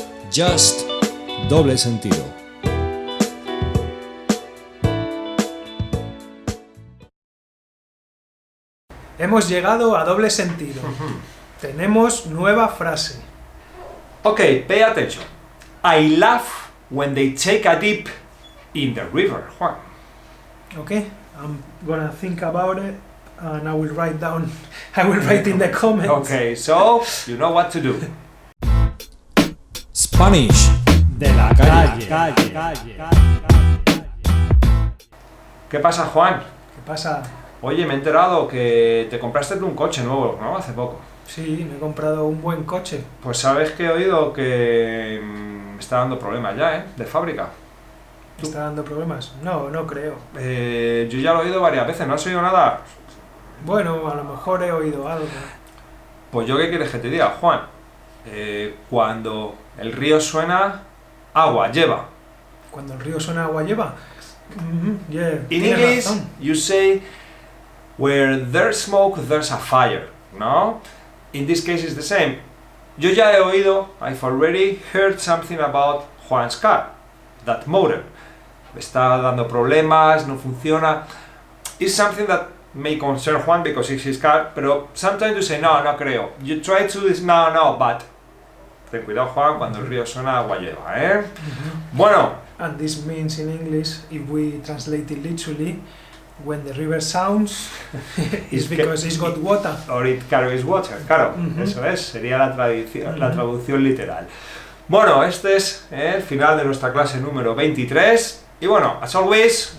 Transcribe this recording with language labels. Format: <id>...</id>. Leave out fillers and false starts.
<es>Just, doble sentido. Hemos llegado a doble sentido. Tenemos nueva frase.</es> <en>Okay, pay attention. I laugh when they take a dip in the river, Juan. Okay, I'm gonna think about it and I will write down. I will write in the comments. Okay, so you know what to do.</en> <es>Spanish de la calle. ¿Qué pasa, Juan? ¿Qué pasa? Oye, me he enterado que te compraste un coche nuevo, ¿no? Hace poco. Sí, me he comprado un buen coche. Pues sabes que he oído que me está dando problemas ya, ¿eh? De fábrica. ¿Me está dando problemas? No, no creo. Yo ya lo he oído varias veces, ¿no has oído nada? Bueno, a lo mejor he oído algo. Pues yo qué quieres que te diga, Juan. Cuando el río suena, agua lleva. Cuando el río suena, agua lleva.</es> <en>Yeah, In</en> <es>tienes</es> <en>English,</en> <es>razón.</es> <en>you say, where there's smoke, there's a fire, ¿no? In this case, it's the same.</en> <es>Yo ya he oído,</es> <en>I've already heard something about Juan's car, that motor.</en> <es>Está dando problemas, no funciona.</es> <en>It's something that may concern Juan because it's his car, pero sometimes you say,</en> <es>no, no creo.</es> <en>You try to this, no, but.</en> <es>Ten cuidado, Juan, cuando el río suena, agua lleva, ¿eh? Bueno.</es> <en>And this means in English, if we translate it literally, when the river sounds, it's because it's got water. Or it carries water,</en> <es>claro, eso es, sería la traducción literal. Bueno, este es el final de nuestra clase número 23. Y bueno,</es> <en>as always,</en>